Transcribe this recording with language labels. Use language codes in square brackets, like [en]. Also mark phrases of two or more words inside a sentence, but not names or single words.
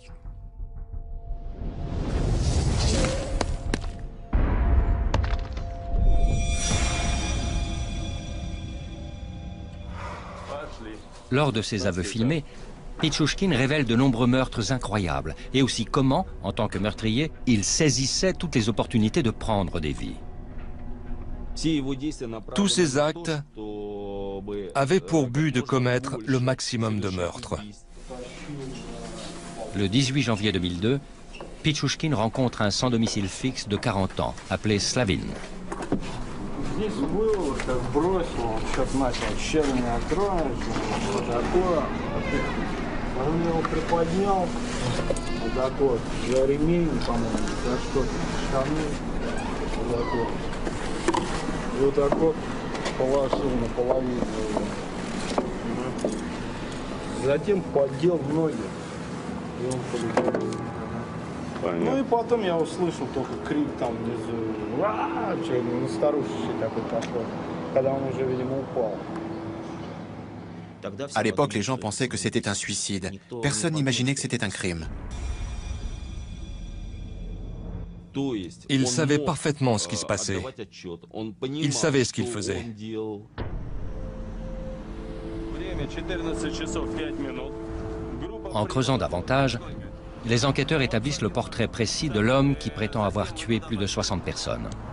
[fr] Lors de ses aveux filmés, Pichouchkine révèle de nombreux meurtres incroyables et aussi comment, en tant que meurtrier, il saisissait toutes les opportunités de prendre des vies. Tous ces actes avaient pour but de commettre le maximum de meurtres. Le 18 janvier 2002, Pichouchkine rencontre un sans domicile fixe de 40 ans, appelé Slavin. [ru] Здесь было, как бросил, он что-то начал щелами откроешь, вот такое. Он его приподнял, вот так вот, за ремень, по-моему, за что-то, штаны, вот так вот. И вот так вот положил наполовину его. Затем поддел ноги, и он полетел. Ну и потом я услышал только крик там внизу, старушечий такой пошел, когда он уже, видимо, упал. [fr] À l'époque, les gens pensaient que c'était un suicide. Personne n'imaginait que c'était un crime. Il savait parfaitement ce qui se passait. Il savait ce qu'il faisait. En creusant davantage, les enquêteurs établissent le portrait précis de l'homme qui prétend avoir tué plus de 60 personnes.